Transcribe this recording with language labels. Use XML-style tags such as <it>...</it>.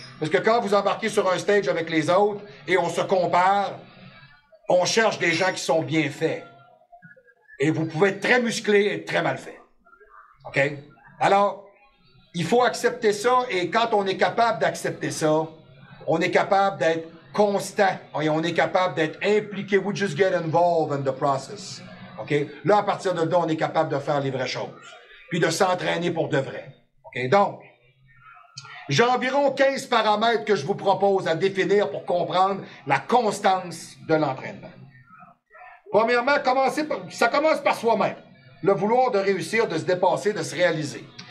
<fr>Parce que quand vous embarquez sur un stage avec les autres et on se compare, on cherche des gens qui sont bien faits. Et vous pouvez être très musclé et très mal fait. OK? Alors, il faut accepter ça et quand on est capable d'accepter ça, on est capable d'être constant et on est capable d'être impliqué.</fr> <en>We just get involved in the process. OK?</en> <fr>Là, à partir de là, on est capable de faire les vraies choses. Puis de s'entraîner pour de vrai. OK? Donc, j'ai environ 15 paramètres que je vous propose à définir pour comprendre la constance de l'entraînement. Premièrement, ça commence par soi-même. Le vouloir de réussir, de se dépasser, de se réaliser.</fr>